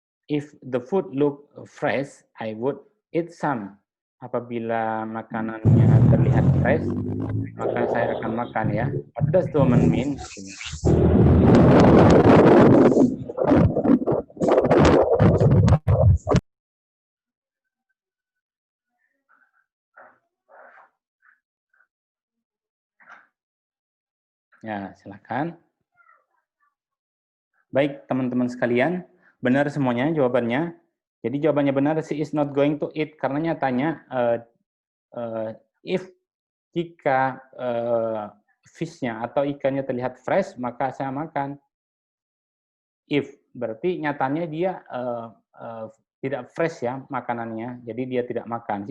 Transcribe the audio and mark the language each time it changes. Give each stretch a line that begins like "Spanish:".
English: If the food look fresh, I would eat some.
Indonesian: Apabila makanannya terlihat fresh, maka saya akan makan ya.
English: What does the woman mean?
Indonesian: Ya, silakan. Baik, teman-teman sekalian, benar semuanya jawabannya. Jadi jawabannya benar,
English: she is not going to eat.
Indonesian: Karena nyatanya, if jika fish-nya atau ikannya terlihat fresh, maka saya makan. If, berarti nyatanya dia tidak fresh ya makanannya, jadi dia tidak makan.